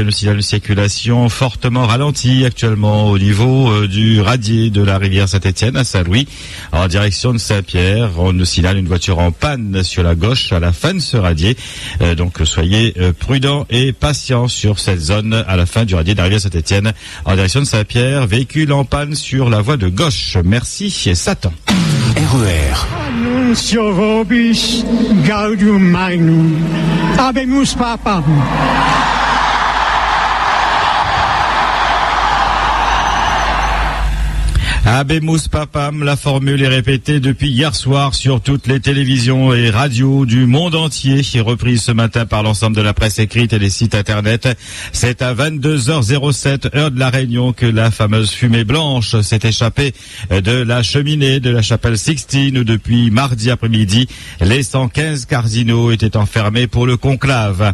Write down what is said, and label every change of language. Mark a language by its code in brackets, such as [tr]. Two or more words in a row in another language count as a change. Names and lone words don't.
[fr] Le signal de circulation fortement ralenti actuellement au niveau du radier de la rivière Saint-Étienne à Saint-Louis en direction de Saint-Pierre. On nous signale une voiture en panne sur la gauche à la fin de ce radier. Donc soyez prudents et patients sur cette zone à la fin du radier de la rivière Saint-Étienne en direction de Saint-Pierre. Véhicule en panne sur la voie de gauche. Merci et Satan. RER. [la] Annuncio vobis gaudium magnum. Habemus papam. Habemus papam, [fr] la formule est répétée depuis hier soir sur toutes les télévisions et radios du monde entier, reprise ce matin par l'ensemble de la presse écrite et les sites internet. C'est à 22h07, heure de la Réunion, que la fameuse fumée blanche s'est échappée de la cheminée de la chapelle Sixtine, où depuis mardi après-midi, les 115 cardinaux étaient enfermés pour le conclave.